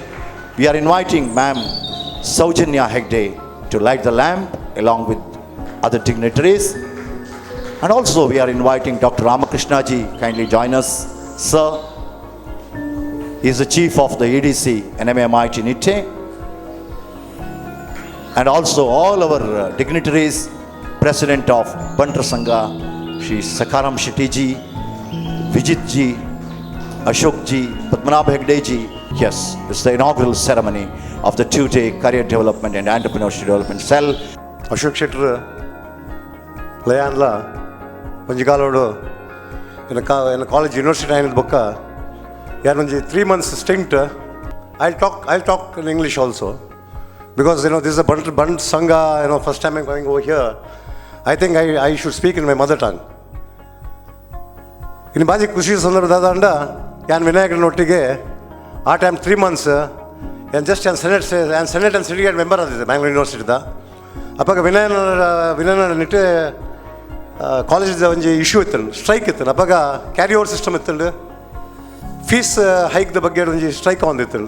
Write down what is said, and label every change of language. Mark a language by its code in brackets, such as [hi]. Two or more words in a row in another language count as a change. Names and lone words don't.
[en] We are inviting Ma'am Saujanya Hegde to light the lamp along with other dignitaries, and also we are inviting Dr. Ramakrishna ji, kindly join us, sir. He is the chief of the EDC NMAMIT NITE, and also all our dignitaries, President of Bantra Sangha, Shri Sakaram Shetty ji, Vijit ji, Ashok ji, Padmanabh Hegde ji. Yes, it's the inaugural ceremony of the 2-day Career Development and Entrepreneurship Development Cell. Ashok Shetty [tcy] ಲಯಾಂಡ್ಲ ಒಂಜಿ ಕಾಲೋಡು ಇನ್ನು ಕಾಲೇಜ್ ಯೂನಿವರ್ಸಿಟಿ ಆಯ್ನದ ಬೊಕ್ಕ ಯಾರೊಂಜಿ 3 months ಸ್ಟಿಂಟ್ [en] I'll talk in English also, because this is a Band Sangha, first time I'm going over here. I think I should speak in my mother tongue. [tcy] In ಬಾಜಿ ಖುಷಿ ಸಂದರ್ಭದ ಅಂಡ ಯಾನ್ ವಿನಾಯಕನೊಟ್ಟಿಗೆ ಆ ಟೈಮ್ 3 months ಜಸ್ಟ್ [en] senate and syndicate member [tcy] ಆದಿದ್ದೆ ಬ್ಯಾಂಗ್ಳೂರ್ ಯೂನಿವರ್ಸಿಟಿದ. ಅಪ್ಪಾಗ ವಿನಯನ ನಿಟ್ಟೆ ಕಾಲೇಜ್ ಒಂಜಿ ಇಶ್ಯೂ ಇತ್ತು, ಸ್ಟ್ರೈಕ್ ಇತ್ತು. ಅಪ್ಪಾಗ [en] carry over system [tcy] ಇತ್ತು, [en] fees hike-da [tcy] ಬಗ್ಗೆ ಒಂಜಿ ಸ್ಟ್ರೈಕ್ ಒಂದಿತ್ತು.